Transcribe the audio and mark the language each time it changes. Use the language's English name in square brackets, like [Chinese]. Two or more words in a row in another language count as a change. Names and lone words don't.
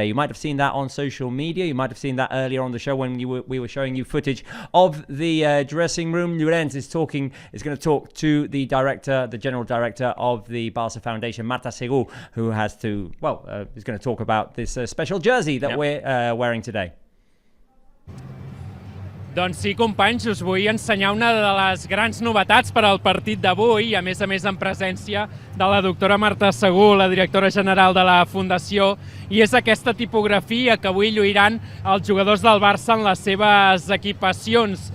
[English] You might have seen that on social media. You might have seen that earlier on the show when we were showing you footage of the dressing room. Llorens is going to talk to the general director of the Barca Foundation, Marta Segur, who is going to talk about this special jersey that we're wearing today. [Catalan] Doncs sí, companys, us vull ensenyar una de les grans novetats per al partit d'avui, a més en presència de la doctora Marta Segú, la directora general de la Fundació, i és aquesta tipografia que avui lluiran els jugadors del Barça en les seves equipacions.